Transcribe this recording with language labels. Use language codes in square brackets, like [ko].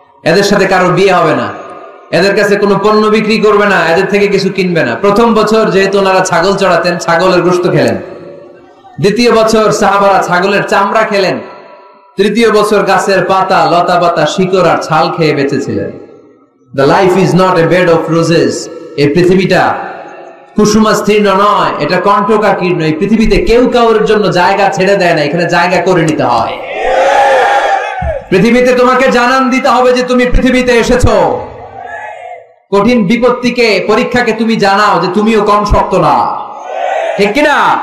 [bn] এদের সাথে কারো বিয়ে হবে না, এদের কাছে কোনো পণ্য বিক্রি করবে না, এদের থেকে কিছু কিনবে না। প্রথম বছর যেহেতু ওনারা ছাগল চড়াতেন, ছাগলের গোশত খেলেন। দ্বিতীয় বছর সাহাবারা ছাগলের চামড়া খেলেন। তৃতীয় বছর গাছের পাতা, লতা পাতা, শিকড় আর ছাল খেয়ে বেঁচেছিলেন। [en] The life is not a bed of roses. [bn] এই পৃথিবীটা কুসুমাস্তীর্ণ নয়, এটা কণ্টকাকীর্ণ। এই পৃথিবীতে কেউ কাউর জন্য জায়গা ছেড়ে দেয় না, এখানে জায়গা করে নিতে হয়। পৃথিবীতে তোমাকে জানান দিতে হবে যে তুমি পৃথিবীতে এসেছো। কঠিন বিপত্তিকে, পরীক্ষাকে তুমি জানাও যে তুমিও কম শক্ত না, ঠিক কিনা?